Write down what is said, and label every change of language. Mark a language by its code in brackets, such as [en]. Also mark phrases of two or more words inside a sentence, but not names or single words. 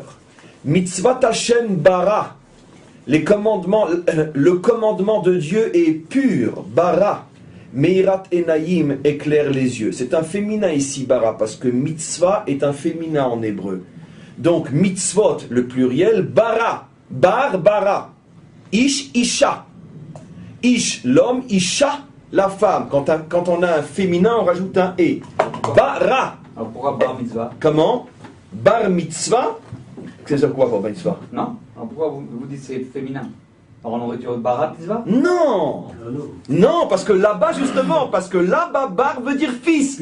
[he] מצות השם ברה, [fr] le commandement de Dieu est pur, bara. [he] מאירת עיניים [fr] éclaire les yeux. C'est un féminin ici, bara, parce que mitzvah est un féminin en hébreu. Donc mitzvot, le pluriel, [he] ברה, בר, ברה, איש, אשה. Ish, [fr] l'homme, Isha, la femme. Quand on a un féminin, on rajoute un E. Bara. Alors pourquoi [he] בר מצוה? [fr] Comment? [he] בר מצוה. [fr] C'est ça quoi, [he] בר מצוה? [fr] Non? Alors pourquoi vous dites c'est féminin? Alors on aurait dû [he] ברת מצוה? [fr] Non. Non, parce que là-bas, justement, bar veut dire fils.